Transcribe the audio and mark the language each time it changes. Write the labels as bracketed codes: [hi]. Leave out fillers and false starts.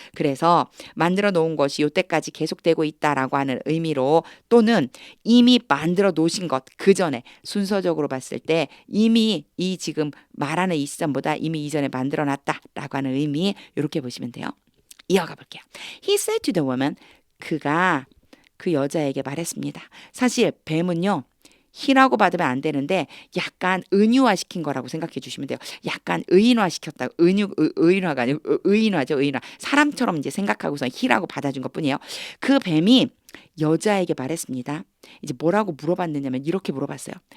[ko] 그래서 만들어 놓은 것이 이때까지 계속되고 있다라고 하는 의미로 또는 이미 만들어 놓으신 것 그 전에 순서적으로 봤을 때 이미 이 지금 말하는 이 시점보다 이미 이전에 만들어 놨다라고 하는 의미 이렇게 보시면 돼요. 이어가 볼게요. [en] He said to the woman [ko] 그가 그 여자에게 말했습니다. 사실 뱀은요. 히라고 받으면 안 되는데 약간 은유화시킨 거라고 생각해 주시면 돼요. 약간 의인화시켰다. 의인화가 아니고 의인화죠. 의인화. 사람처럼 이제 생각하고서 히라고 받아준 것뿐이에요. 그 뱀이 여자에게 말했습니다. 이제 뭐라고 물어봤느냐면 이렇게 물어봤어요.